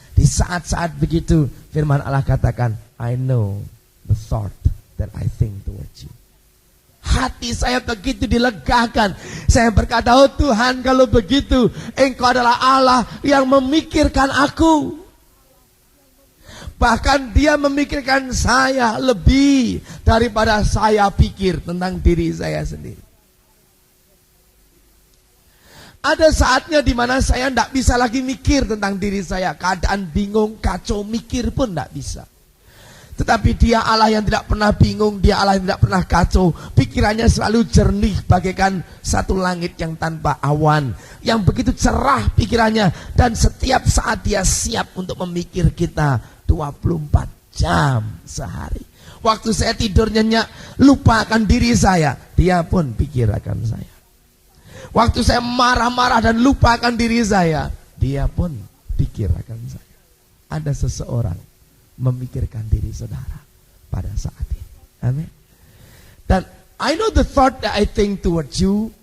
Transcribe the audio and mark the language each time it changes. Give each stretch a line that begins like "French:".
Indonesian: Di saat-saat begitu firman Allah katakan,
English: I know the thought that I think towards you.
Indonesian: Hati saya begitu dilegakan. Saya berkata, oh Tuhan, kalau begitu Engkau adalah Allah yang memikirkan aku. Bahkan Dia memikirkan saya lebih daripada saya pikir tentang diri saya sendiri. Ada saatnya di mana saya tidak bisa lagi mikir tentang diri saya. Keadaan bingung, kacau, mikir pun tidak bisa. Tetapi Dia Allah yang tidak pernah bingung, Dia Allah yang tidak pernah kacau. Pikirannya selalu jernih bagaikan satu langit yang tanpa awan, yang begitu cerah pikirannya. Dan setiap saat Dia siap untuk memikir kita 24 jam sehari. Waktu saya tidur nyenyak, lupa akan diri saya, Dia pun pikir akan saya. Waktu saya marah-marah dan lupa akan diri saya, Dia pun pikir akan saya. Ada seseorang memikirkan diri saudara pada saat ini. Amin.
English: Dan I know the thought that I think towards you.